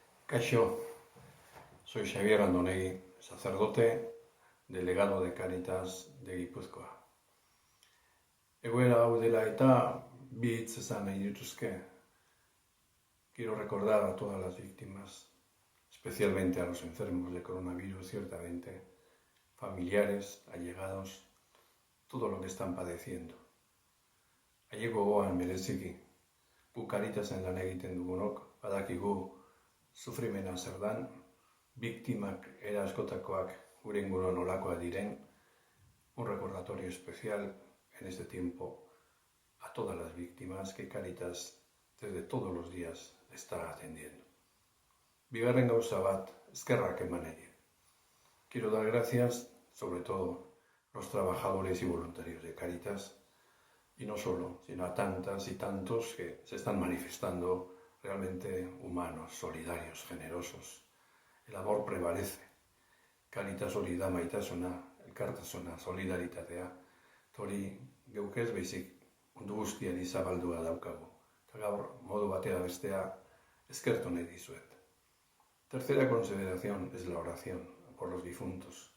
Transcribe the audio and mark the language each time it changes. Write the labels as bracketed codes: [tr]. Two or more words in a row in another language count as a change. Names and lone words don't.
[eu] Kaixo, [es] soy Xavier Andonegui, sacerdote, delegado de Cáritas de Guipúzcoa. [eu] Egoera hau dela eta bi hitz esan nahi dituzke. [es] Quiero recordar a todas las víctimas, especialmente a los enfermos de coronavirus, ciertamente, familiares, allegados, todo lo que están padeciendo. [eu] Haiek gogoan bereziki, gu Caritasen lan egiten dugunok, badakigu sufrimena zer dan, biktimak era askotakoak gure inguruan nolakoak diren, [es] un recordatorio especial en este tiempo a todas las víctimas que Cáritas desde todos los días está atendiendo. [eu] Bigarren gauza bat, eskerrak eman ere. [es] Quiero dar gracias, sobre todo, a los trabajadores y voluntarios de Cáritas, y no solo, sino a tantas y tantos que se están manifestando realmente humanos, solidarios, generosos. El amor prevalece. [eu] Cáritas hori da maitasuna, elkartasuna, solidaritatea. Hori geuk ez baizik mundu guztian zabaldua daukagu. Eta gaur modu batera bestea eskertu nahi dizuet. [es] Tercera consideración es la oración por los difuntos.